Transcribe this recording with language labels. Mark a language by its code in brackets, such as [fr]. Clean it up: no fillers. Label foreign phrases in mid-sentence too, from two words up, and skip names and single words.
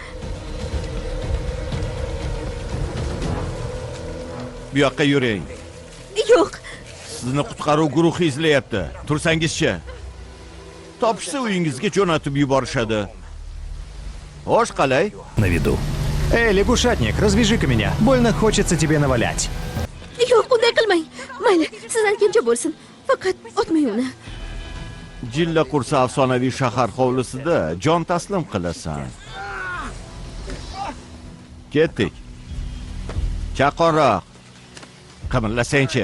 [uz] Bu yoqqa yuring. Yo'q. Sizni qutqaruv guruhi izlayapti. Tursangizchi. Topishsa uyingizga jo'natib yuborishadi. Xo'sh, qalay? [ru] На виду. Эй, лягушатник, развяжи-ка меня. Больно хочется тебе навалять. [uz] Yo'q, unday qilmang. Mayli, siz aytgancha bo'lsin. Faqat otmang uni. Jilla qursa afsonaviy shahar hovlisida jon taslim qilasan. Ketdik. Chaqonroq. Qimirlasangchi.